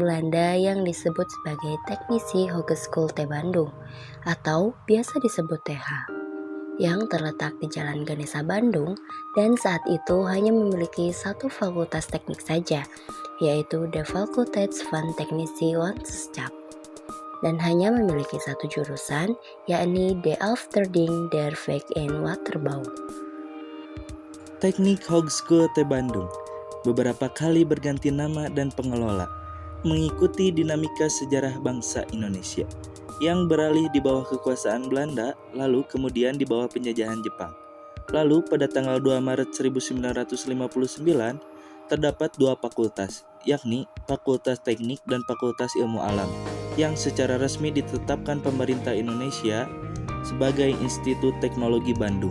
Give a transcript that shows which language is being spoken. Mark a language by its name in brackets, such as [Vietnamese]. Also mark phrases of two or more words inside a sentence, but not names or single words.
[Indonesian] Belanda yang disebut sebagai Teknisi Hogeschool Te Bandung, atau biasa disebut TH, yang terletak di Jalan Ganesa Bandung dan saat itu hanya memiliki satu fakultas teknik saja, yaitu De Faculteit van Technische Wetenschap, dan hanya memiliki satu jurusan, yakni De Afdeling der Weg- en Waterbouw. Teknik Hogeschool Te Bandung beberapa kali berganti nama dan pengelola, mengikuti dinamika sejarah bangsa Indonesia yang beralih di bawah kekuasaan Belanda, lalu kemudian di bawah penjajahan Jepang. Lalu pada tanggal 2 Maret 1959 terdapat 2 fakultas, yakni Fakultas Teknik dan Fakultas Ilmu Alam, yang secara resmi ditetapkan pemerintah Indonesia sebagai Institut Teknologi Bandung.